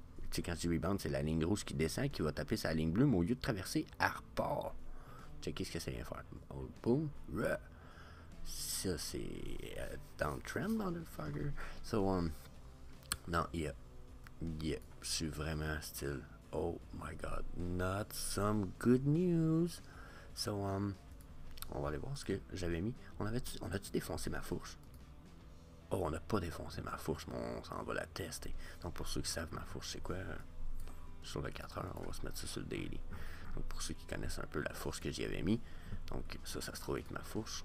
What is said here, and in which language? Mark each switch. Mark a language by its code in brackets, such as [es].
[fr] Tu sais, quand je dis rebound, c'est la ligne rouge qui descend, qui va taper sa ligne bleue, mais au lieu de traverser, elle repart. Checkez ce que ça vient faire. Oh, boom, ça, c'est downtrend, motherfucker. So, non, yeah, je suis vraiment style. [en] Oh my god, not some good news. [fr] So, on va aller voir ce que j'avais mis. On a-tu défoncé ma fourche? Oh, on n'a pas défoncé ma fourche, mais on s'en va la tester. Donc, pour ceux qui savent ma fourche, c'est quoi? Sur le 4 heures, on va se mettre ça sur le daily. Donc, pour ceux qui connaissent un peu la fourche que j'y avais mis, donc ça se trouve avec ma fourche.